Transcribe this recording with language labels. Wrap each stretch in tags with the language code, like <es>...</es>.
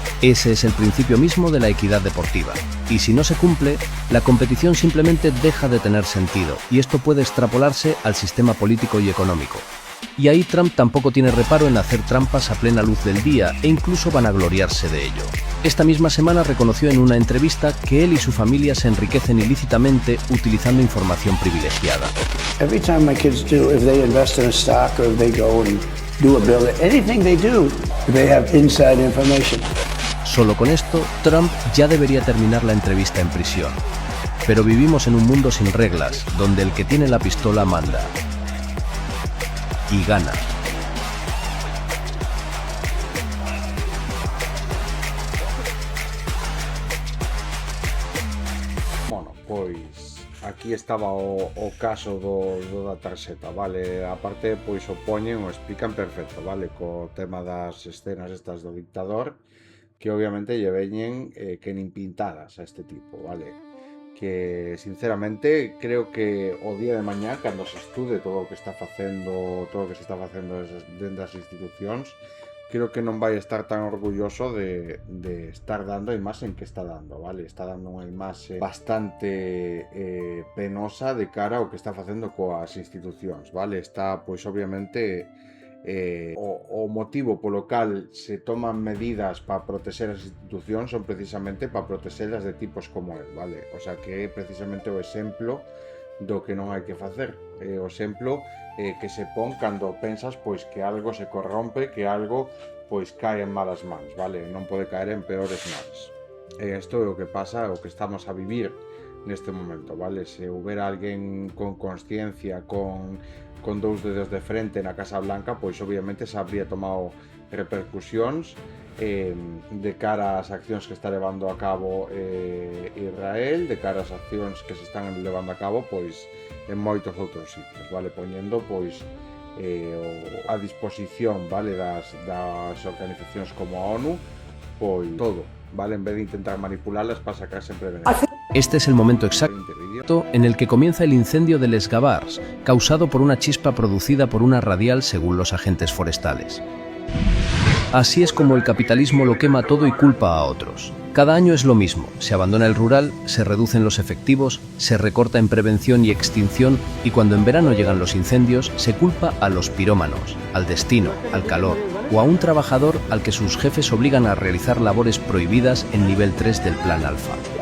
<es>Ese es el principio mismo de la equidad deportiva. Y si no se cumple, la competición simplemente deja de tener sentido, y esto puede extrapolarse al sistema político y económico. Y ahí Trump tampoco tiene reparo en hacer trampas a plena luz del día e incluso vanagloriarse de ello. Esta misma semana reconoció en una entrevista que él y su familia se enriquecen ilícitamente utilizando información privilegiada.</es> <en>Every time my kids do, if they invest in a stock or if they go and do a build, anything they do, they have inside information.</en> <es>Solo con esto, Trump ya debería terminar la entrevista en prisión. Pero vivimos en un mundo sin reglas, donde el que tiene la pistola manda. Y gana.</es> <gl>Bueno, pois aquí estaba o caso da tarxeta, vale? Aparte, pois o poñen, o explican perfecto, vale? Co tema das escenas estas do dictador, que obviamente lle veñen que nin pintadas a este tipo, vale? Que sinceramente creo que o día de mañá, cando se estude todo o que está facendo, todo o que se está facendo dentro das institucións, creo que non vai estar tan orgulloso de estar dando a imaxe que está dando, vale? Está dando unha imaxe bastante penosa de cara ao que está facendo coas institucións, vale? Está, pois, obviamente, o motivo polo cal se toman medidas para protexer as institucións son precisamente para protexelas de tipos como el, vale? O sea, que é precisamente o exemplo do que non hai que facer. O exemplo que se pon cando pensas pois que algo se corrompe, que algo pois cae en malas mans, vale? Non pode caer en peores mans. Isto é o que pasa, o que estamos a vivir neste momento, vale? Se houbera alguén con consciencia, con dous dedos de frente na Casa Blanca, pois obviamente se habría tomado repercusións de cara ás accións que está levando a cabo Israel, de cara ás accións que se están levando a cabo pois en moitos outros sitios, vale? Poñendo pois a disposición, vale, das organizacións como a ONU, pois todo, vale, en vez de intentar manipularlas para sacar sempre beneficio.</gl> <es>Este es el momento exacto en el que comienza el incendio del Esgavars, causado por una chispa producida por una radial según los agentes forestales. Así es como el capitalismo lo quema todo y culpa a otros. Cada año es lo mismo, se abandona el rural, se reducen los efectivos, se recorta en prevención y extinción y cuando en verano llegan los incendios se culpa a los pirómanos, al destino, al calor o a un trabajador al que sus jefes obligan a realizar labores prohibidas en nivel 3 del plan alfa.</es>